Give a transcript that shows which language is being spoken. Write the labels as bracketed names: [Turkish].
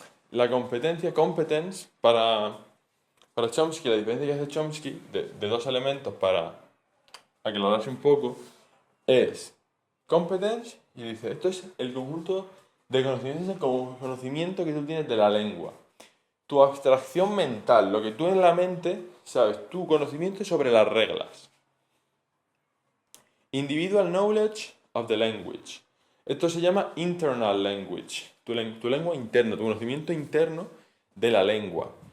[Spanish] La competencia, competence, para Chomsky, la diferencia que hace Chomsky de dos elementos para aclararse un poco, es competence, y dice, esto es el conjunto de conocimientos, es el conocimiento que tú tienes de la lengua. Tu abstracción mental, lo que tú en la mente sabes, tu conocimiento sobre las reglas. [English] Individual knowledge of the language. [Spanish] Esto se llama internal language, tu lengua interna, tu conocimiento interno de la lengua.